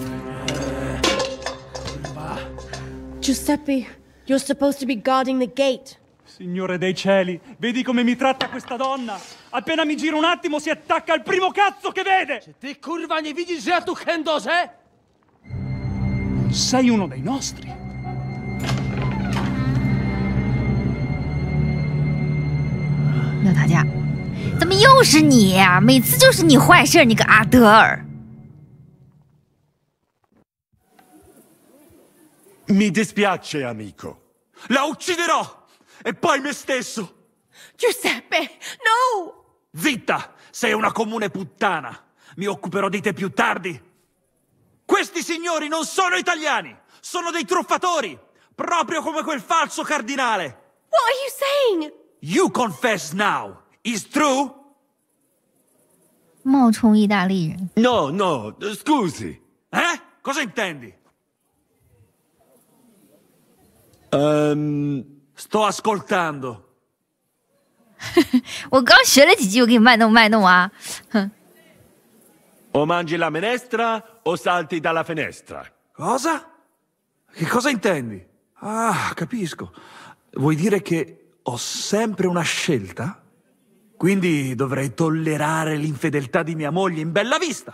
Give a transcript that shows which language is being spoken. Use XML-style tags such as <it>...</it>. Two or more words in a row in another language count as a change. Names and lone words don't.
<en>Giuseppe, you're supposed to be guarding the gate.</en> <it>Signore dei cieli, vedi come mi tratta questa donna? Appena mi giro un attimo si attacca al primo cazzo che vede!</it> <pl>Czy ty kurwa nie widzisz, że ja tu chędożę?</pl> <it>Sei uno dei nostri.</it> <zh>要打架？怎么又是你呀？每次就是你坏事，你个阿德尔。</zh> <it>Mi dispiace, amico. La ucciderò! E poi me stesso! Giuseppe, no! Zitta! Sei una comune puttana! Mi occuperò di te più tardi! Questi signori non sono italiani! Sono dei truffatori! Proprio come quel falso cardinale!</it> <en>What are you saying? You confess now! Is true?</en> <zh>冒充意大利人。</zh> <it>No, no, scusi. Cosa intendi? Sto ascoltando.</it> <zh>我刚学了几句，我给你卖弄啊！哼。</zh> <it>O mangi la minestra o salti dalla finestra. Cosa? Che cosa intendi? Ah, capisco. Vuoi dire che ho sempre una scelta? Quindi dovrei tollerare l'infedeltà di mia moglie in bella vista.</it>